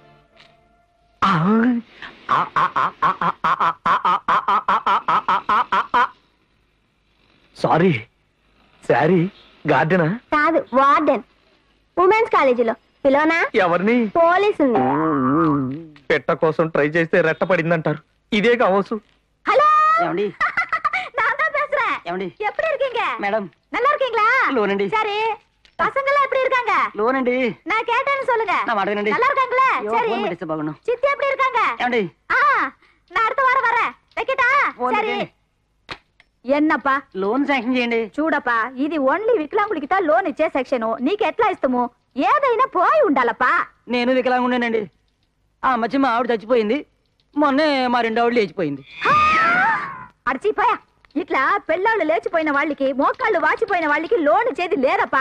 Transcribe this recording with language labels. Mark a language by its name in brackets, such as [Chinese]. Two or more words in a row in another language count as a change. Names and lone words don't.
[Telugu] సారీ, శారీ గార్డెనా? కాదు, వార్డెన్. ఉమెన్స్ కాలేజీలో పిలోనా? ఎవరిని? పోలీసు. పెట్ట కోసం ట్రై చేస్తే రెట్ట పడిందంటారు. ఇదే కావచ్చు. హలో, ఏమండి? [Tamil] நான் தான் பேசுறேன். [Telugu] ఏమండి? [Tamil] எப்படி இருக்கீங்க? [Telugu] మేడం. [Tamil] நல்லா இருக்கீங்களா? [Telugu] లోనండి. [Tamil] சரி, பசங்கெல்லாம் எப்படி இருக்காங்க? [Telugu] లోనండి. [Tamil] நான் கேட்டேன்னு சொல்லுங்க. [Telugu] నా మాట వినండి. [Tamil] நல்லா இருக்காங்களா? [Telugu] అయ్యో, [Tamil] சரி. [Telugu] ఫోన్ పెట్టేస్తే బాగుండు. [Tamil] சித்தி எப்படி இருக்காங்க? [Telugu] ఏమండి? [Tamil] நான் அடுத்த வாரம் வரேன். வைக்கட்டா? [Telugu] ఫోన్ [Tamil] சரி. [Telugu] పెట్టండి. [Tamil] ఎన్నప్పా [Telugu] లోన్ శాంక్షన్ చేయండి. చూడప్పా, ఇది ఓన్లీ వికలాంగులకి లోన్ ఇచ్చే సెక్షన్. నీకు ఎట్లా ఇస్తాము? ఏదైనా పోయి ఉండాలప్పా. నేను వికలాంగుండేనండి. ఆ మధ్య మా ఆవిడ చచ్చిపోయింది, మొన్నే మా రెండో ఆవిడ లేచిపోయింది. అడిచిపోయా, ఇట్లా పెళ్ళాళ్ళు లేచిపోయిన వాళ్ళకి, మోకాళ్ళు వాచిపోయిన వాళ్ళకి లోన్ ఇచ్చేది లేరప్పా.